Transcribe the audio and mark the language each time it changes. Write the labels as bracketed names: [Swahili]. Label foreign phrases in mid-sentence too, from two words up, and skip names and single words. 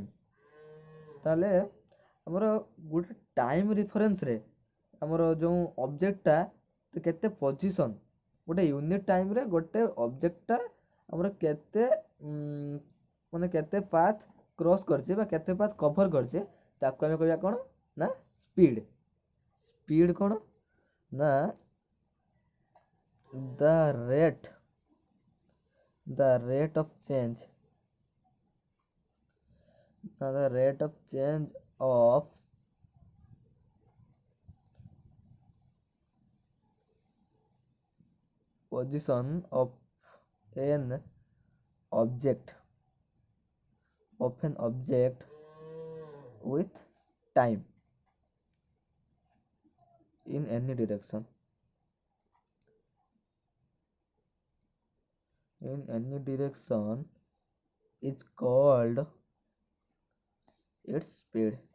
[Odia] ତାହେଲେ ଆମର ଗୋଟେ ଟାଇମ୍ ରିଫରେନ୍ସରେ ଆମର ଯେଉଁ ଅବଜେକ୍ଟଟା କେତେ ପୋଜିସନ୍, ଗୋଟେ ୟୁନିଟ୍ ଟାଇମ୍ରେ ଗୋଟେ ଅବଜେକ୍ଟଟା ଆମର କେତେ ମାନେ କେତେ [English] path cross [Odia] କରିଛି ବା କେତେ [English] path cover [Odia] କରିଛି, ତାକୁ ଆମେ କହିବା କ'ଣ ନା ସ୍ପିଡ୍। ସ୍ପିଡ୍ କ'ଣ ନା [English] the rate of change of position of an object with time in any direction is called its speed.